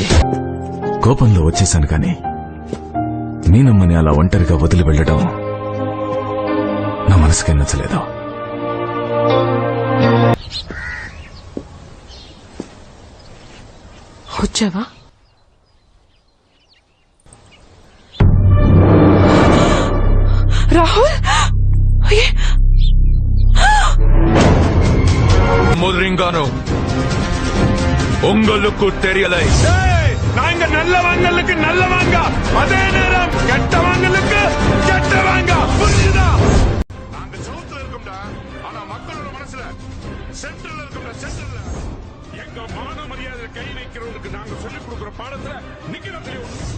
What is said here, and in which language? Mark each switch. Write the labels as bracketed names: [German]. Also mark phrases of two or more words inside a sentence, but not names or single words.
[Telugu] కోపంలో వచ్చేసాను కానీ మీనమ్మని అలా ఒంటరిగా వదిలి వెళ్ళడం నా మనసుకే నచ్చలేదు. వచ్చావా? రాహుల్, [Tamil] முதலிங்கானோ உங்களுக்கு தெரியலை. நாங்க நல்லவங்களுக்கு நல்லவங்க, அதே நேரம் கெட்டவங்களுக்கு கெட்டவங்க. புரியுதா? நாங்க சவுத்துல இருக்கோம்டா, ஆனா மக்களோட மனசுல சென்ட்ரல்ல இருக்கோம்டா. சென்ட்ரல்ல எங்க மான மரியாதை கை வைக்கிறவங்களுக்கு நாங்க சொல்லிக் கொடுக்கிற பாடத்துல நிக்கிற தெரியும்.